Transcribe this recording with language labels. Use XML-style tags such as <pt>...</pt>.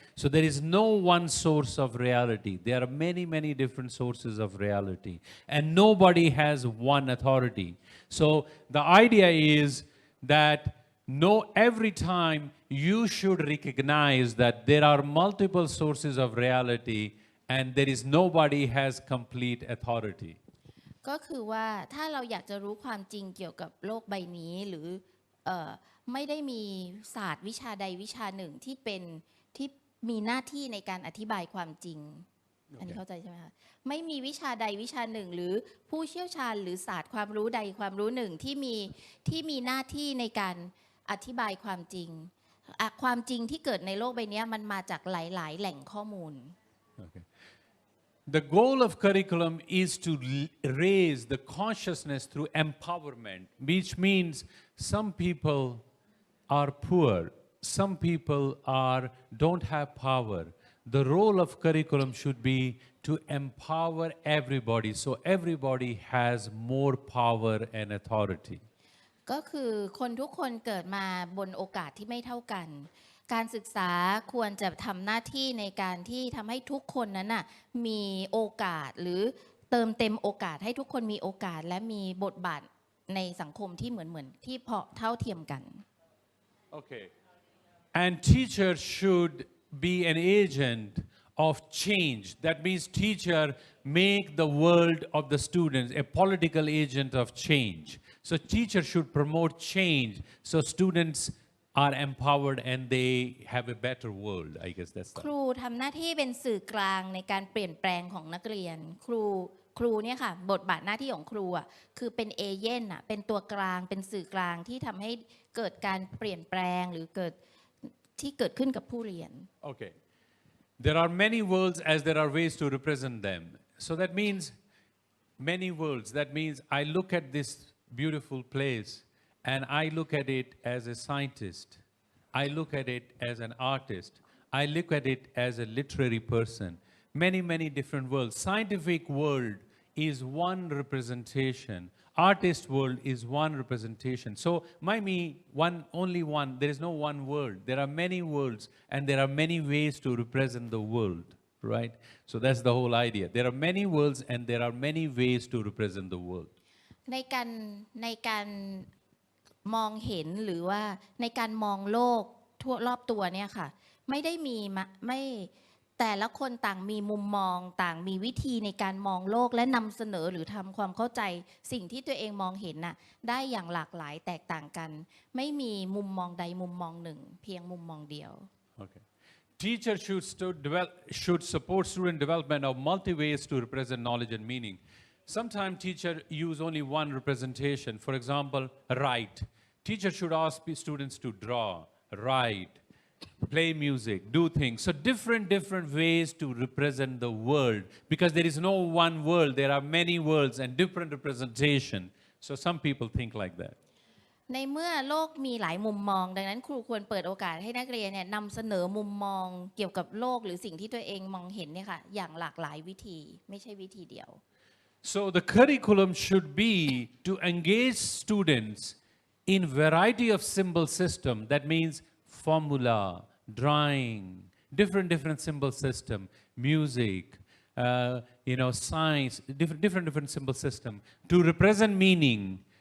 <en>So there is no one source of reality. There are many different sources of reality and nobody has one authority. So the idea is that every time you should recognize that there are multiple sources of reality and there is nobody has complete authority.</en> <th>ก็คือว่าถ้าเราอยากจะรู้ความจริงเกี่ยวกับโลกใบนี้หรือไม่ได้มีศาสตร์วิชาใดวิชาหนึ่งที่มีหน้าที่ในการอธิบายความจริง อันนี้เข้าใจใช่ไหมคะไม่มีวิชาใดวิชาหนึ่งหรือผู้เชี่ยวชาญหรือศาสตร์ความรู้ใดความรู้หนึ่งที่มีหน้าที่ในการอธิบายความจริงความจริงที่เกิดในโลกใบนี้มันมาจากหลายๆแหล่งข้อมูล</th> <en>Okay. The goal of curriculum is to raise the consciousness through empowerment, which means some people are poor, some people don't have power. The role of curriculum should be to empower everybody, so everybody has more power and authority.</en> <th>ก็คือคนทุกคนเกิดมาบนโอกาสที่ไม่เท่ากันการศึกษาควรจะทำหน้าที่ในการที่ทำให้ทุกคนนั้นน่ะมีโอกาสหรือเติมเต็มโอกาสให้ทุกคนมีโอกาสและมีบทบาทในสังคมที่เหมือนที่พอเท่าเทียมกัน</th> <en>Okay. And teacher should be an agent of change. That means teacher make the world of the students a political agent of change. So teacher should promote change so students are empowered and they have a better world. I guess that's</en> <th>ครูทำหน้าที่เป็นสื่อกลางในการเปลี่ยนแปลงของนักเรียนครูเนี่ยค่ะบทบาทหน้าที่ของครูอ่ะคือเป็นเอเย่นอ่ะเป็นตัวกลางเป็นสื่อกลางที่ทำให้เกิดการเปลี่ยนแปลงหรือเกิดขึ้นกับผู้เรียน</th> <en>Okay. There are many worlds as there are ways to represent them. So that means many worlds. That means I look at this beautiful place and I look at it as a scientist. I look at it as an artist. I look at it as a literary person. Many different worlds. Scientific world is one representation. Artist world is one representation. So, only one. There is no one world. There are many worlds and there are many ways to represent the world, right? So that's the whole idea. There are many worlds and there are many ways to represent the world.</en> <th>ในการมองเห็นหรือว่าในการมองโลกทั่วรอบตัวเนี่ยค่ะไม่ได้มี แต่ละคนต่างมีมุมมองต่างมีวิธีในการมองโลกและนำเสนอหรือทำความเข้าใจสิ่งที่ตัวเองมองเห็นน่ะได้อย่างหลากหลายแตกต่างกันไม่มีมุมมองใดมุมมองหนึ่งเพียงมุมมองเดียว</th> <en>Okay. Teacher should support student development of multi ways to represent knowledge and meaning. Sometimes teacher use only one representation. For example, write. Teacher should ask students to draw, write, play music, do things. So different ways to represent the world because there is no one world. There are many worlds and different representation. So some people think like that.</en> <th>ในเมื่อโลกมีหลายมุมมองดังนั้นครูควรเปิดโอกาสให้นักเรียนเนี่ยนำเสนอมุมมองเกี่ยวกับโลกหรือสิ่งที่ตัวเองมองเห็นเนี่ยค่ะอย่างหลากหลายวิธีไม่ใช่วิธีเดียว</th> <en>So the curriculum should be to engage students in variety of symbol system. That means formula, drawing, different symbol system, music, science, different symbol system to represent meaning.</en>